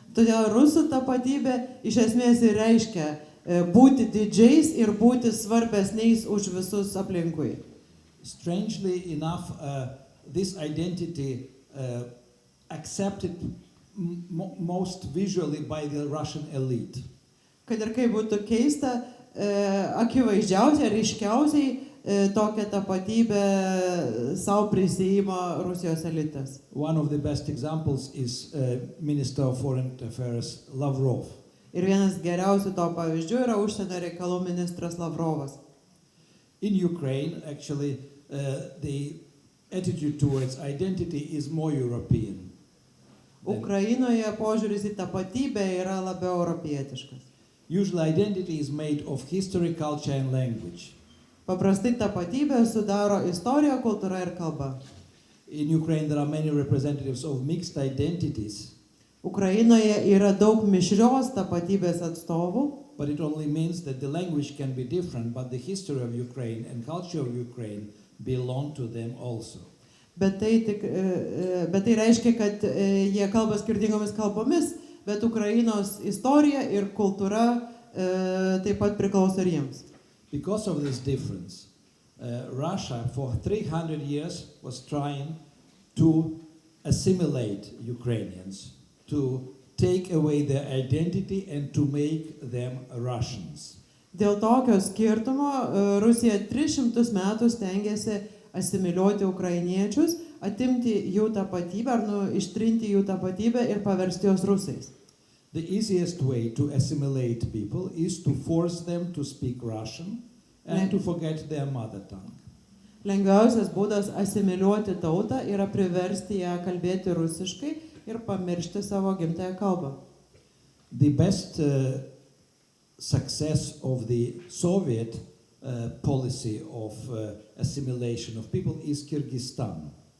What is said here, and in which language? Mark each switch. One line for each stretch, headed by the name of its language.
Lithuanian: Todėl rusų tapatybė iš esmės ir reiškia būti didžiais ir būti svarbesniais už visus aplinkui.
English: Strangely enough, this identity accepted most visually by the Russian elite.
Lithuanian: Kad ir kaip būtų keista, akivaizdžiausiai, ryškiausiai tokią tapatybę savo prisijima Rusijos elitas.
English: One of the best examples is Minister of Foreign Affairs Lavrov.
Lithuanian: Ir vienas geriausių to pavyzdžių yra užsienio reikalų ministras Lavrovas.
English: In Ukraine, actually, the attitude towards identity is more European.
Lithuanian: Ukrainoje požiūris į tapatybę yra labiau europietiškas.
English: Usually identity is made of history, culture and language.
Lithuanian: Paprastai tapatybę sudaro istorija, kultūra ir kalba.
English: In Ukraine there are many representatives of mixed identities.
Lithuanian: Ukrainoje yra daug mišrios tapatybės atstovų.
English: But it only means that the language can be different, but the history of Ukraine and culture of Ukraine belong to them also.
Lithuanian: Bet tai reiškia, kad jie kalba skirtingomis kalbomis, bet Ukrainos istorija ir kultūra taip pat priklauso ir jiems.
English: Because of this difference, Russia for 300 years was trying to assimilate Ukrainians, to take away their identity and to make them Russians.
Lithuanian: Dėl tokio skirtumo Rusija 300 metų stengiasi asimiliuoti ukrainiečius, atimti jų tapatybę ar ištrinti jų tapatybę ir paversti juos rusais.
English: The easiest way to assimilate people is to force them to speak Russian and to forget their mother tongue.
Lithuanian: Lengviausias būdas asimiliuoti tautą yra priversti ją kalbėti rusiškai ir pamiršti savo gimtąją kalbą.
English: The best success of the Soviet policy of assimilation of people is Kyrgyzstan.